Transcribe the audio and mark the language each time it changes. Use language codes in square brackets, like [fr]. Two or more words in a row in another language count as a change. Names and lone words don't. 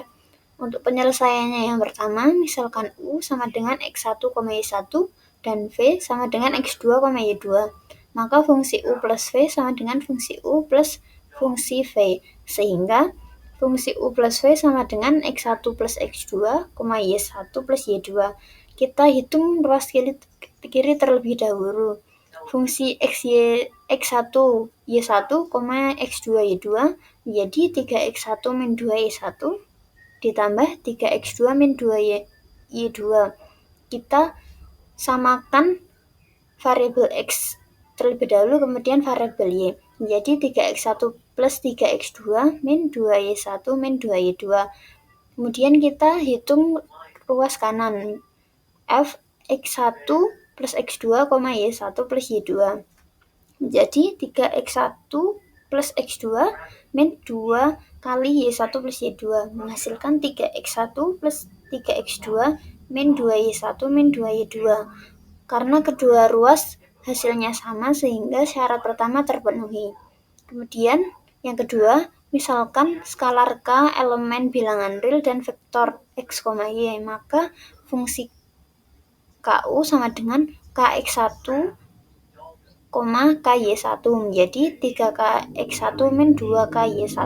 [id] Untuk penyelesaiannya yang pertama, misalkan U sama dengan x1, y1 dan V sama dengan x2, y2. Maka fungsi U plus V sama dengan fungsi U plus fungsi V. Sehingga fungsi U plus V sama dengan x1 plus x2, y1 plus y2. Kita hitung ruas kiri terlebih dahulu. Fungsi x1, y1, x2, y2 menjadi 3x1 min 2y1 ditambah 3x2 min 2y2. Kita samakan variabel x terlebih dahulu, kemudian variabel y. Menjadi 3x1 plus 3x2 min 2y1 min 2y2. Kemudian kita hitung ruas kanan. F x1 plus x2, y1 plus y2. Menjadi 3x1 plus x2 min 2 kali y1 plus y2 menghasilkan 3x1 plus 3x2 min 2y1 min 2y2. Karena kedua ruas hasilnya sama sehingga syarat pertama terpenuhi. Kemudian yang kedua, misalkan skalar K elemen bilangan real dan vektor x, y, maka fungsi KU sama dengan KX1, KY1 menjadi 3KX1 min 2KY1.